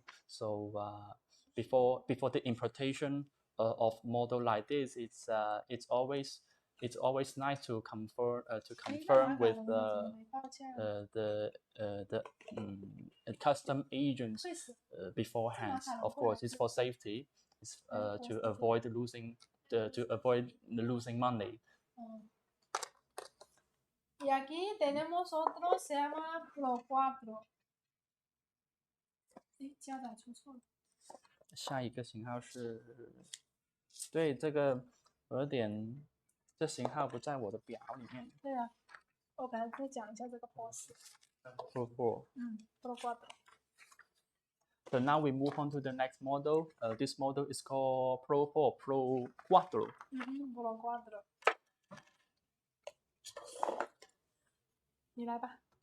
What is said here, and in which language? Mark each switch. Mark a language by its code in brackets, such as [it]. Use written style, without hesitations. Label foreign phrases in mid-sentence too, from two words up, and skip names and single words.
[en] So before the importation of model like this, it's always nice to confirm with the custom agents beforehand. Of course, it's for safety. It's to avoid losing money. [es] Y aquí tenemos otro, se llama Pro 4. [zh] 加载出错了。下一个型号是，对，这个有点，这型号不在我的表里面。对啊，我本来再讲一下这个 Pro 4。 Pro 4。 Pro 4。 [en] So now we move on to the next model. This model is called Pro 4, Pro 4. Pro 4. [zh] 你来吧。